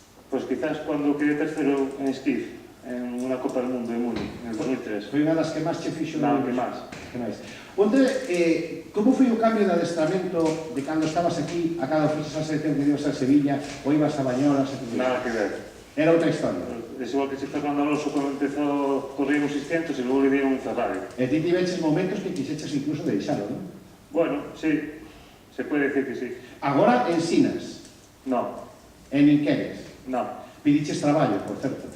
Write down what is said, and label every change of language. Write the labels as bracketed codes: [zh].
[es] Pues quizás cuando quedé tercero en esquí, en una Copa del Mundo de Múnich, en el 2003. [gl] Foi unha das que máis che fixo? Non, que máis. Onde, como foi o cambio de adestramento de cando estabas aquí, a cada fixes a selección que ibas a Sevilla, ou ibas a Bañolas, etc. Nada que ver. Era outra historia. [es] Es igual que si Fernando Alonso cuando empezó corriendo 600 y luego le dieron un Ferrari. [gl] E ti tiveches momentos que quixeches incluso deixalo, non? [es] Bueno, sí, se puede decir que sí. [gl] Agora ensinas, [es] No, [gl] e nin queres. [es] no. [gl] Pidiches traballo, por certo.